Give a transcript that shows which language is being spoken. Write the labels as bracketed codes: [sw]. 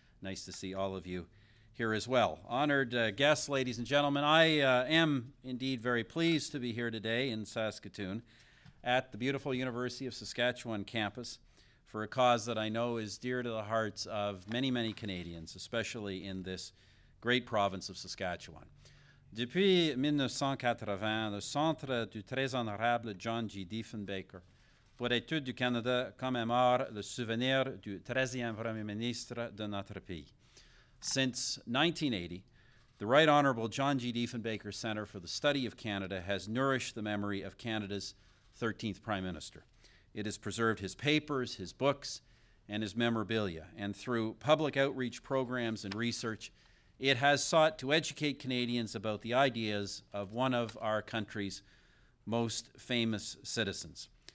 [en] Nice to see all of you here as well. Honored guests, ladies and gentlemen, I am indeed very pleased to be here today in Saskatoon at the beautiful University of Saskatchewan campus for a cause that I know is dear to the hearts of many, many Canadians, especially in this great province of Saskatchewan. [fr] Depuis 1980, le Centre du Très Honorable John G. Diefenbaker pour l'étude du Canada commémore le souvenir du 13e Premier ministre de notre pays. [en] Since 1980, the Right Honourable John G. Diefenbaker Centre for the Study of Canada has nourished the memory of Canada's 13th Prime Minister. It has preserved his papers, his books, and his memorabilia. And through public outreach programs and research, it has sought to educate Canadians about the ideas of one of our country's most famous citizens.